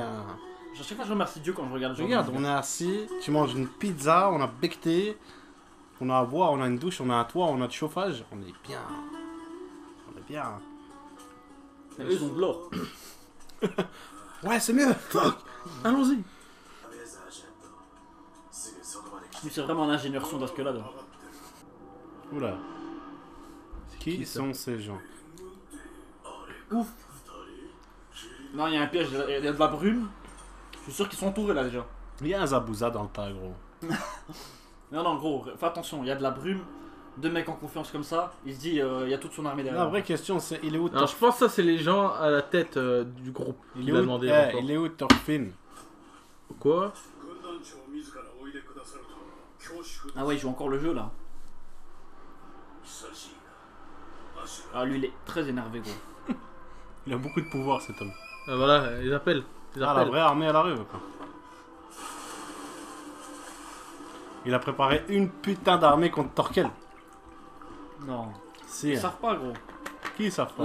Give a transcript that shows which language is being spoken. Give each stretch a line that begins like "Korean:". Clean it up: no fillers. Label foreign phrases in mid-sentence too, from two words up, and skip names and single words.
French: Genre, chaque fois, je remercie Dieu quand je regarde. Regarde, on est assis, tu manges une pizza, on a becté, on a à boire, on a une douche, on a un toit, on a du chauffage. On est bien. On est bien. Et eux, ils ont de l'or. Ouais, c'est mieux. Fuck. Allons-y.
Japanese: レーザージェットすぐそこまで来て
French: Lui, c'est vraiment un ingénieur son d'Askelad. Oula. Qui sont ces gens? Ouf. Non, il y a un piège, il y a de la brume. Je suis sûr qu'ils sont entourés là déjà. Il y a un Zabouza dans le tas, gros. Non, non, gros, fais attention, il y a de la brume. deux mecs en confiance comme ça, il se dit il y a toute son armée derrière. La vraie question c'est il est où Alors je pense que ça c'est les gens à la tête du groupe. Il Il est a où, demandé. eh, encore. il est où Thorfinn? Quoi?
Japanese: 軍団長自らおいでくださると恐縮です
French: Ah ouais, il joue encore le jeu là.
Japanese: 久しいな足が
French: Ah lui il est très énervé gros. Il a beaucoup de pouvoir cet homme. Voilà, ils appellent. Ils Ah, la appellent. vraie armée elle arrive quoi. Il a préparé une putain d'armée contre Torkel. Non. Si. Ils savent pas gros. Qui ils savent pas?